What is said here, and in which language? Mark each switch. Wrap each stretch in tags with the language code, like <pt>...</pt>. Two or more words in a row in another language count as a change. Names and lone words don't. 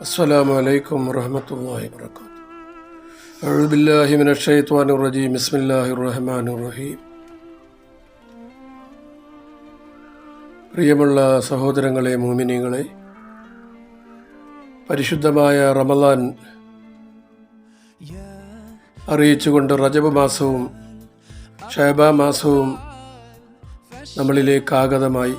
<ar>السلام عليكم ورحمة الله وبركاته. أعوذ بالله من الشيطان الرجيم. بسم الله الرحمن الرحيم.</ar> <ml>പ്രിയമുള്ള സഹോദരങ്ങളെ, മുഅ്മിനീങ്ങളെ, പരിശുദ്ധമായ റമളാൻ അറിയിച്ചുകൊണ്ട് റജബ് മാസവും ശഅബാൻ മാസവും നമ്മളിലേക്ക് ആഗതമായി.</ml>